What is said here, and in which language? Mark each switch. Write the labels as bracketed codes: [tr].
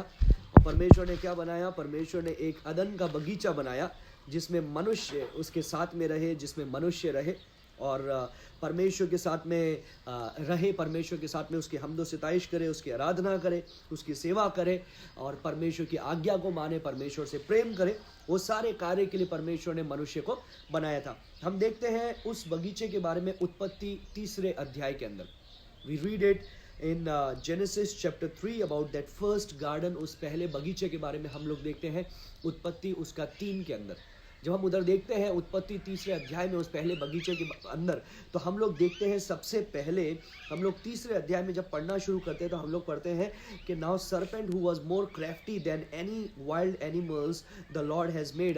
[hi] और परमेश्वर ने क्या बनाया? परमेश्वर ने एक अदन का बगीचा बनाया जिसमें मनुष्य उसके साथ में रहे, जिसमें मनुष्य रहे और परमेश्वर के साथ में रहे, परमेश्वर के साथ में उसकी हम्दो सिताइश करे, उसकी आराधना करे, उसकी सेवा करे और परमेश्वर की आज्ञा को माने, परमेश्वर से प्रेम करे। वो सारे कार्य के लिए परमेश्वर ने मनुष्य को बनाया था। हम देखते हैं उस बगीचे के बारे में उत्पत्ति 3 अध्याय के अंदर। [en] We read it in Genesis chapter 3 about that first garden। [hi] उस पहले बगीचे के बारे में हम लोग देखते हैं उत्पत्ति उसका 3 के अंदर। जब हम उधर देखते हैं उत्पत्ति 3 अध्याय में उस पहले बगीचे के अंदर, तो हम लोग देखते हैं सबसे पहले हम लोग 3 अध्याय में जब पढ़ना शुरू करते हैं तो हम लोग पढ़ते हैं कि [en] Now serpent who was more crafty than any wild animals the Lord has made.